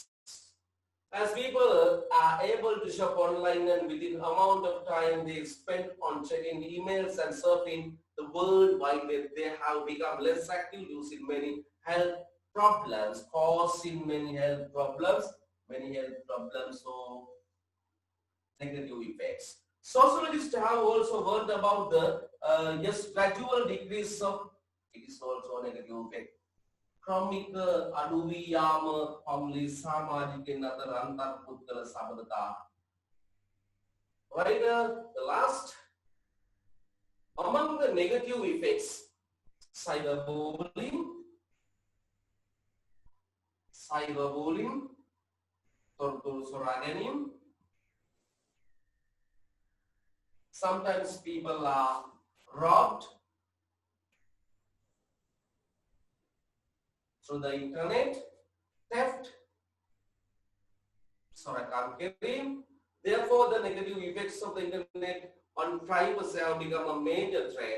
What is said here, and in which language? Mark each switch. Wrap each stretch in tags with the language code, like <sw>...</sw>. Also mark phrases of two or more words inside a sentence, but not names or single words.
<en>As people are able to shop online and within amount of time they spend on checking emails and surfing the World Wide Web, they have become less active, using many health problems, causing many health problems, so negative effects. Sociologists have also warned about the gradual decrease of, it is also a negative effect.</en> <si>ක්‍රමික අඩු වී යාම පවුලේ සමාජිකයන් අතර අන්තර්පුද්ගල සබඳතා.</si> <en>Right, the last among the negative effects, cyberbullying,</en> <si>තොරතුරු සොරා ගැනීම.</si> <en>Sometimes people are robbed through the internet, theft, Therefore, the negative effects of the internet on privacy have become a major threat.</en>